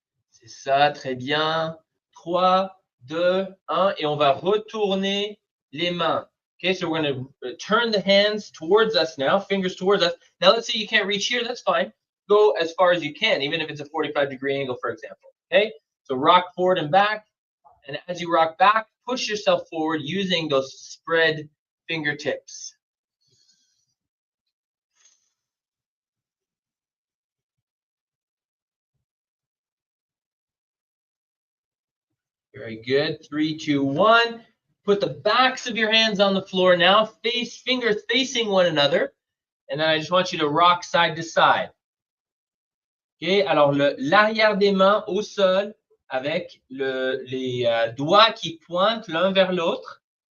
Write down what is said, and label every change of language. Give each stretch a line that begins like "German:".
French: C'est ça, très bien. 3, 2, 1, et on va retourner les mains.
English: Okay, so we're going to turn the hands towards us now, fingers towards us. Now, let's say you can't reach here, that's fine. Go as far as you can, even if it's a 45-degree angle, for example. Okay? So rock forward and back, and as you rock back, push yourself forward using those spread fingertips. Very good. 3, 2, 1. Put the backs of your hands on the floor now, fingers facing one another, and then I just want you to rock side to side.
French: Okay, alors l'arrière des mains au sol, avec les doigts qui pointent l'un vers l'autre.